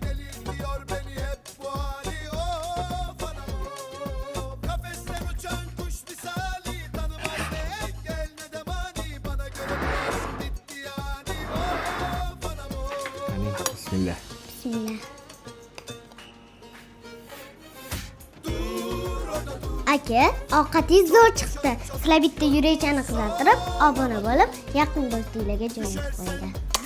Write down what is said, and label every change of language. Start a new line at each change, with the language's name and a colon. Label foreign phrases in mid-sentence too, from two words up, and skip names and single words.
Turkish: Delirtiyor beni hep bu hali. Of anam of. Kafesten uçan kuş misali, tanımaz ne engel ne de mani. Bana göre bu aşk bitti yani. Of anam of. Bismillah. Bismillah.
Uzbek: Aka, ovqatingiz zo'r chiqdi. Sizlar bitta yurakchani qizartirib, obuna bo'lib, yaqin do'stinglarga jo'natib qo'ydi.